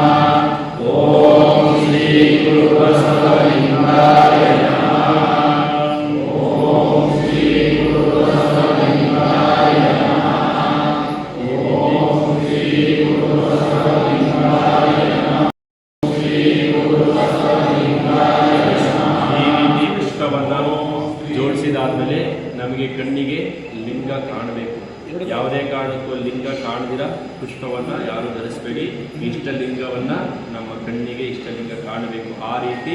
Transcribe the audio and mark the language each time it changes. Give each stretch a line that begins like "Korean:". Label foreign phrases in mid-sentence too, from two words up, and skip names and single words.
Sanskrit: ಓಂ ಶ್ರೀ ಗುರು ಬಸವಲಿಂಗಾಯ ನಮಃ. ಓಂ ಶ್ರೀ ಗುರು ಬಸವಲಿಂಗಾಯ ನಮಃ. ಓಂ ಶ್ರೀ ಗುರು ಬಸವಲಿಂಗಾಯ ನಮಃ. ಶ್ರೀ ಗುರು ಬಸವಲಿಂಗಾಯ ನಮಃ.
Kannada: ಈ ರೀತಿ ಪುಷ್ಪವನ್ನು ಜೋಡಿಸಿದಾದ್ಮೇಲೆ ನಮಗೆ ಕಣ್ಣಿಗೆ ಲಿಂಗ ಕಾಣಬೇಕು. ಯಾವುದೇ ಕಾರಣಕ್ಕೂ ಲಿಂಗ ಕಾಣದಿರ ಪುಷ್ಪವನ್ನು ಯಾರು ಧರಿಸಬೇಡಿ. ಇಷ್ಟಲಿಂಗವನ್ನು ನಮ್ಮ ಕಣ್ಣಿಗೆ ಇಷ್ಟಲಿಂಗ ಕಾಣಬೇಕು.